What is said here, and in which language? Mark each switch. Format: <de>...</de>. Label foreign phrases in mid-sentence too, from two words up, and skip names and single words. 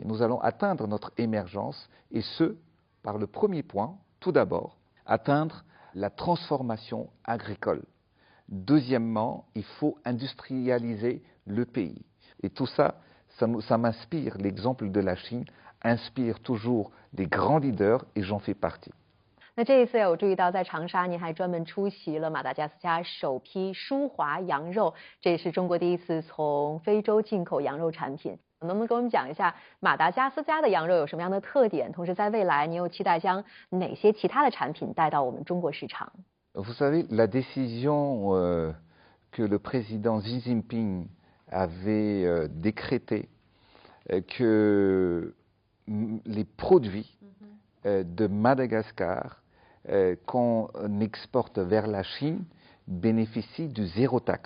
<fr>Nous allons atteindre notre émergence, et ce, par le premier point, tout d'abord, atteindre la transformation agricole. Deuxièmement, il faut industrialiser le pays. Et tout ça, ça m'inspire, l'exemple de la Chine inspire toujours les grands leaders, et j'en fais partie.</fr> <zh>那这一次有注意到，在长沙您还专门出席了马达加斯加首批舒华羊肉，这也是中国第一次从非洲进口羊肉产品。能不能给我们讲一下马达加斯加的羊肉有什么样的特点？同时，在未来您又期待将哪些其他的产品带到我们中国市场？</zh> <fr>Vous savez, la décision que le président Xi Jinping avait décrétée que les produits de Madagascar qu'on exporte vers la Chine bénéficient du zéro taxe.</fr>